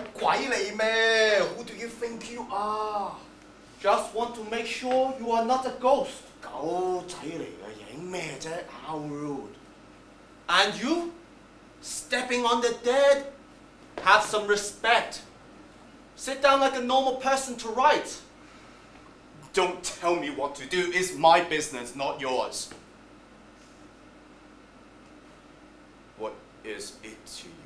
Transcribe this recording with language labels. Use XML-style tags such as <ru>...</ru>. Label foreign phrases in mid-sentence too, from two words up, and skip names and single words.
<en>Who do you think you are? Just want to make sure you are not a ghost.</en> <yue>狗仔嚟嘅，影咩啫 ？</yue> <en>How rude! And you? Stepping on the dead? Have some respect. Sit down like a normal person to write. Don't tell me what to do. It's my business, not yours. What is it to you?</en>